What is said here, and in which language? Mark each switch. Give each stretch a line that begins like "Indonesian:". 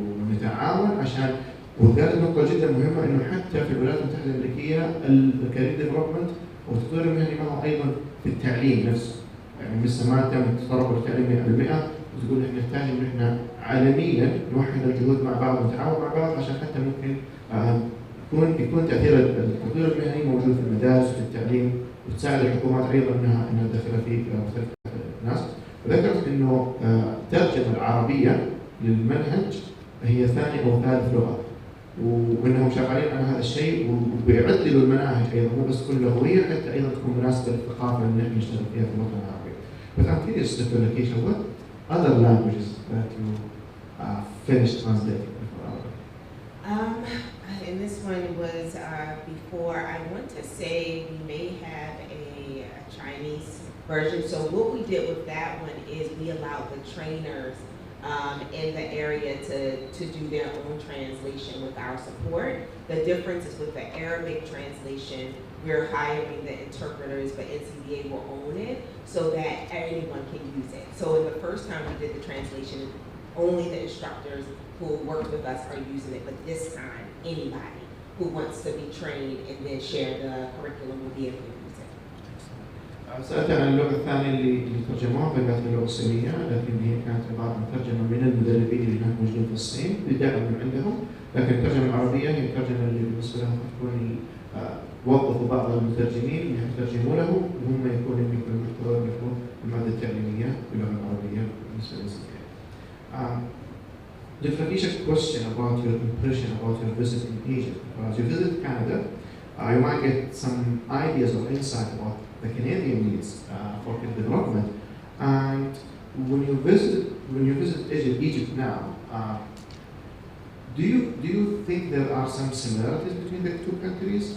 Arabic: ونتعاون عشان، وقالت نقطه جدا مهمه انه حتى في الولايات المتحده الامريكيه
English: الكارير ديفلوبمنت
Arabic: والتطوير المهني معه ايضا في التعليم نفسه، يعني لسه ما تم التطرق للتعليم 100%، وتقول احنا نحتاج ان احنا عالميا نوحد الجهود مع بعض ونتعاون مع بعض عشان حتى ممكن يكون تاثير التطوير المهني موجود في المدارس وفي التعليم، وتساعد الحكومات ايضا انها تدخل في مختلف الناس. وذكرت انه الترجمه العربيه للمنهج هي ثاني او ثالث لغه، وانهم شغالين على هذا الشيء وبيعدلوا المناهج ايضا، مو بس كل لغويه، حتى ايضا تكون مناسبه للثقافه اللي نحن نشتغل فيها في الوطن العربي.
English: But I'm curious, Dr. Lakeisha, what other languages that you finished translating before Arabic? And this one was before. I want to say we may have a Chinese version. So what we did with that one is we allowed the trainers in the area to do their own translation with our support. The difference is with the Arabic translation, we're hiring the interpreters, but NCBA will own it so that anyone can use it. So in the first time we did the translation, only the instructors who worked with us are using it, but this time anybody who wants to be trained and then share the curriculum will be able to use it.
Arabic: سألت عن اللغة الثانية اللي ترجموها، فقالت اللغة الصينية، لكن هي كانت عبارة عن ترجمة من المدربين اللي هناك موجودين في الصين بدعم من عندهم، لكن الترجمة العربية هي الترجمة اللي بالنسبة لهم تكون وظفوا بعض المترجمين اللي يترجموا له، وهم يكونوا يملكوا المحتوى ويملكوا المادة التعليمية باللغة العربية بالنسبة للصين.
English: Dr. Lakeisha, question about your impression about your visit in Egypt. As you visit Canada, you might get some ideas or insight about the Canadian needs for development. And when you visit Egypt now, do you think there are some similarities between the two countries?